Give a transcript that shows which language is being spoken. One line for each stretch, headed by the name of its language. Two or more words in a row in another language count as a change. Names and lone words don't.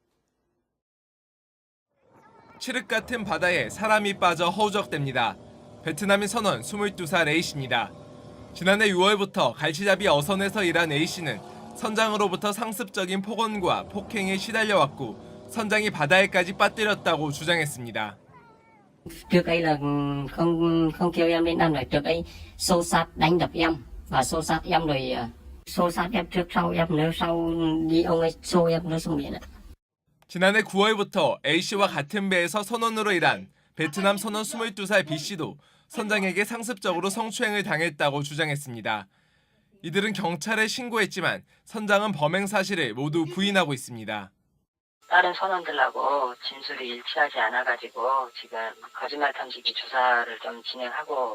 Korean: 칠흑 같은 바다에 사람이 빠져 허우적댑니다. 베트남인 선원 22살 A씨입니다. 지난해 6월부터 갈치잡이 어선에서 일한 A씨는 선장으로부터 상습적인 폭언과 폭행에 시달려왔고 선장이 바다에까지 빠뜨렸다고 주장했습니다.
Vietnamese: Trước ấy là không kêu em đến ăn rồi, trước ấy xô xát đánh đập em và xô xát em rồi xô xát em trước sau em nữa sau đi ông ấy xô em nữa xuống biển ạ.
Korean: 지난해 9월부터 A씨와 같은 배에서 선원으로 일한 베트남 선원 22살 B씨도 선장에게 상습적으로 성추행을 당했다고 주장했습니다. 이들은 경찰에 신고했지만 선장은 범행 사실을 모두 부인하고 있습니다. 다른 선원들하고 진술이 일치하지 않아가지고 지금 거짓말 탐지기 조사를 좀 진행하고.